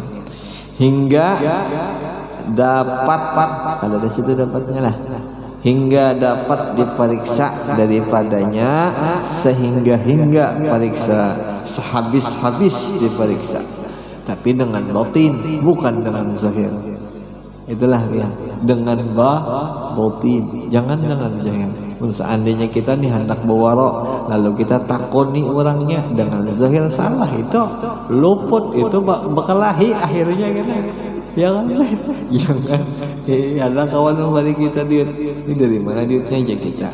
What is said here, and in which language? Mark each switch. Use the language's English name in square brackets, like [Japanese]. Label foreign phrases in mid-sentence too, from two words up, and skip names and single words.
[Indonesian] Hingga dapat kalau dari situ dapatnya lah, hingga dapat diperiksa daripadanya sehingga periksa sehabis diperiksa, tapi dengan batin bukan dengan zahir. Itulah ya, dengan batin, jangan dengan zahir. [Banjar] Seandainya kita nih hendak bawarok lalu kita takoni orangnya dengan zahir salah, itu luput, itu bekalahi akhirnya kan. [Indonesian] Ya kan? Jangan. Ada kawan yang bagi kita duit. Ini dari mana duitnya aja kita.